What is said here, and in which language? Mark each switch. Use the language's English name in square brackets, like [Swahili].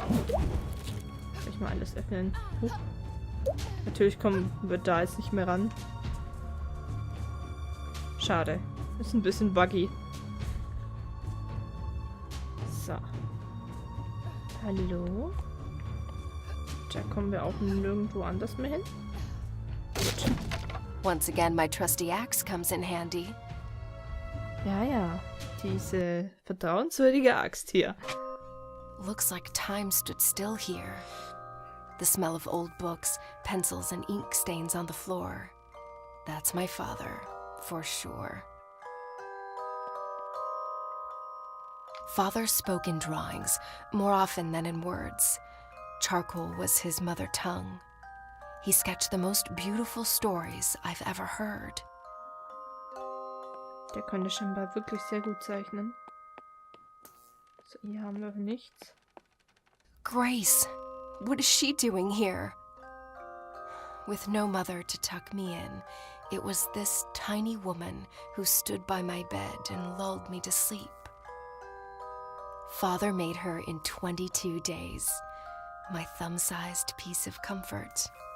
[German] Soll ich mal alles öffnen? Natürlich kommen wir da jetzt nicht mehr ran. Schade. Ist ein bisschen buggy. So. Hallo? Da kommen wir auch nirgendwo anders mehr hin. Gut. [English] Once again, my trusty axe comes in handy. [German] Ja, ja. Diese vertrauenswürdige Axt hier. [English] Looks like time stood still here. The smell of old books, pencils, and ink stains on the floor. That's my father, for sure. Father spoke in drawings, more often than in words. Charcoal was his mother tongue. He sketched the most beautiful stories I've ever heard. [German] Der konnte scheinbar wirklich sehr gut zeichnen. So, hier haben wir nichts. [English] Grace, what is she doing here? With no mother to tuck me in, it was this tiny woman who stood by my bed and lulled me to sleep. Father made her in 22 days, my thumb-sized piece of comfort.